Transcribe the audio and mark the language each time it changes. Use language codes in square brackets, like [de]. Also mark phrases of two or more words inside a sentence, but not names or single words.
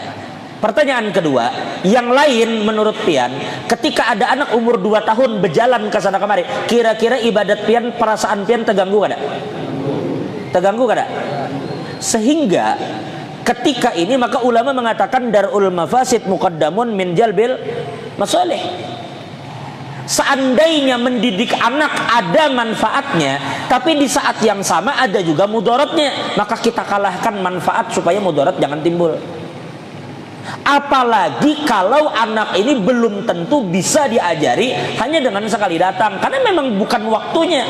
[id] Pertanyaan kedua, yang lain menurut pian, ketika ada anak umur 2 tahun berjalan ke sana kemari, kira-kira ibadat pian, perasaan pian terganggu kada? Terganggu kada? Sehingga ketika ini maka ulama mengatakan [ar] درء المفاسد مقدم من جلب المصالح. [id] Seandainya mendidik anak ada manfaatnya, tapi di saat yang sama ada juga mudaratnya, maka kita kalahkan manfaat supaya mudarat jangan timbul. Apalagi kalau anak ini belum tentu bisa diajari hanya dengan sekali datang, karena memang bukan waktunya.